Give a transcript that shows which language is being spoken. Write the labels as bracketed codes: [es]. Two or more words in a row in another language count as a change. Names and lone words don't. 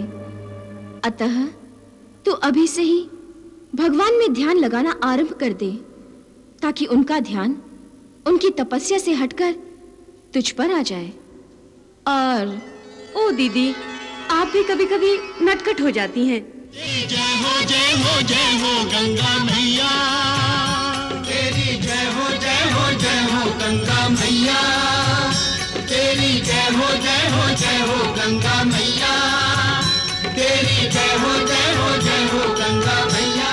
[hi] अतः तू अभी से ही भगवान में ध्यान लगाना आरंभ कर दे, ताकि उनका ध्यान उनकी तपस्या से हटकर तुझ पर आ जाए। और ओ दीदी, आप भी कभी-कभी नटखट हो जाती हैं। जय हो जय हो जय हो गंगा मैया। मैया, तेरी जय हो जय हो जय हो गंगा मैया, तेरी जय हो जय हो जय हो गंगा मैया।